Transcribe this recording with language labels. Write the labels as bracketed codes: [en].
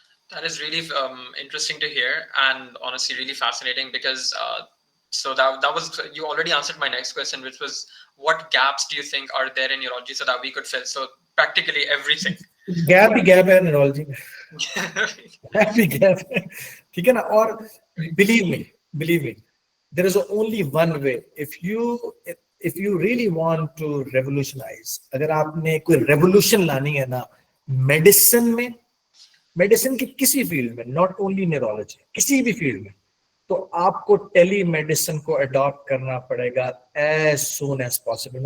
[en] That is really interesting to hear, and honestly really fascinating, because so that was, you already answered my next question, which was what gaps do you think are there in neurology so that we could fill? So practically everything. [ur] gap ہے neurology میں, gap ہے, ٹھیک ہے نا. [en] اور believe me, there is only one way. If you really want to revolutionize, [ur] اگر آپ نے کوئی ریولوشن لانی ہے نا میڈیسن کی کسی فیلڈ میں, [en] not only neurology, [ur] کسی بھی فیلڈ میں, تو آپ کو ٹیلی میڈیسن کو اڈاپٹ کرنا پڑے گا [en] As soon as possible.